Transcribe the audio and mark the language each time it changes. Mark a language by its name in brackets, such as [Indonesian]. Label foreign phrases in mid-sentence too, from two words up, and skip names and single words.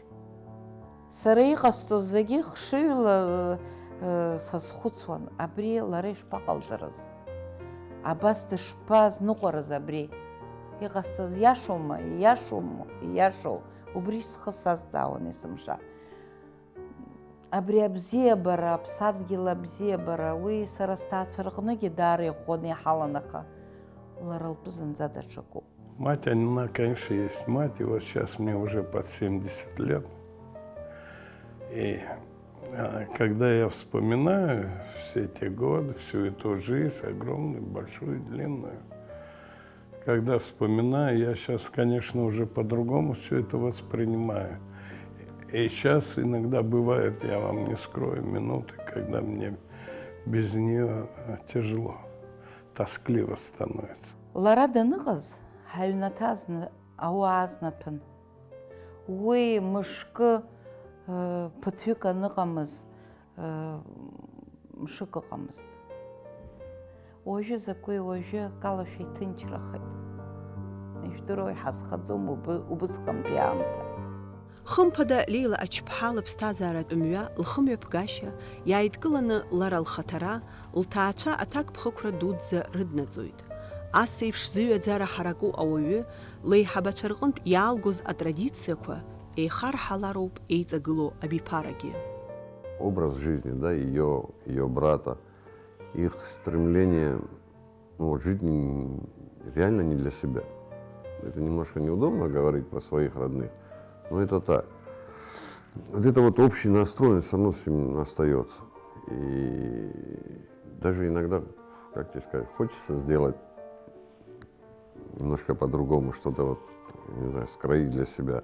[Abkhazian] Сара иҟасҵоз зегьы хшыҩла сазхәыцуан, абри лара ишԥаҟалҵарыз, абас дышԥазныҟәарыз абри, иҟасҵаз иашоума, иашоу, убри схы сазҵаауан есымша. Абри абзиабара, аԥсадгьыл абзиабара, уи сара сҭаацәа рҟныгьы даара иӷәӷәаны иҳалан, аха лара лтәы зынӡа даҽакуп. [Russian] Мать, она, конечно, есть мать, и вот сейчас мне уже под 70 лет. И когда я вспоминаю все эти годы, всю эту жизнь, огромную, большую, длинную, когда вспоминаю, я сейчас, конечно, уже по-другому все это воспринимаю. И сейчас иногда бывает, я вам не скрою, минуты, когда мне без нее тяжело, тоскливо становится. [Abkhazian] Лара даныҟаз, ҳаҩнаҭазны ауаа азнаҭәын. Уи мышкы ԥыҭҩык аныҟамыз, мшык ыҟамызт. Уажәы закәи, уажәы акалашәа иҭынчрахеит. Ижәдыруа иҳазхаӡом убысҟантәи аамҭа. Хымԥада Леила ачԥҳа лыԥсҭазааратә мҩа, лхымҩаԥгашьа, иааидкыланы лара лхаҭара, лҭаацәа аҭакԥхықәра дуӡӡа рыднаҵоит. Ас еиԥш зыҩаӡара ҳараку ауаҩы, леиҳабацәа рҟынтә иаалгоз атрадициақәа еихарҳалароуп еиҵагылоу абиԥарагьы. [Russian] Образ жизни, да, ее брата, их стремление жить реально не для себя. Это немножко неудобно говорить про своих родных, но это так. вот это вот общий настрой все равно с ним остается. И даже иногда, как тебе сказать, хочется сделать немножко по-другому, что-то вот, не знаю, скроить для себя.